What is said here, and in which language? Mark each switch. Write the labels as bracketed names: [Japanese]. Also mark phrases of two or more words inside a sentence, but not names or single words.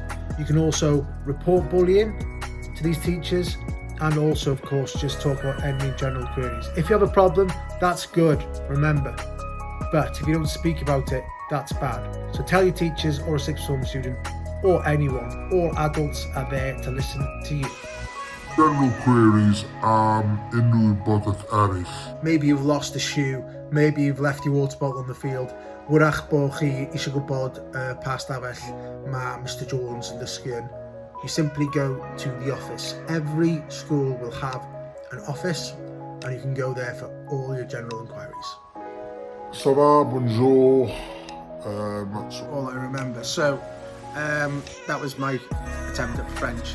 [English] You can also report bullying to these teachers, and also of course just talk about any general queries. If you have a problem, that's good, remember. But if you don't speak about it, that's bad. So tell your teachers or a sixth form student or anyone. All adults are there to listen to you. General queries, [Welsh] unrhyw wybodaeth eraill. [English] Maybe you've lost a shoe, maybe you've left your water bottle on the field. [Welsh] Wrach bo chi eisiau gwybod pa stafell mae Mr Jones yn dysgu yn. [English] You simply go to the office. Every school will have an office and you can go there for all your general inquiries. [French] Ça va, bonjour. [English] That's all I remember. So, that was my attempt at French.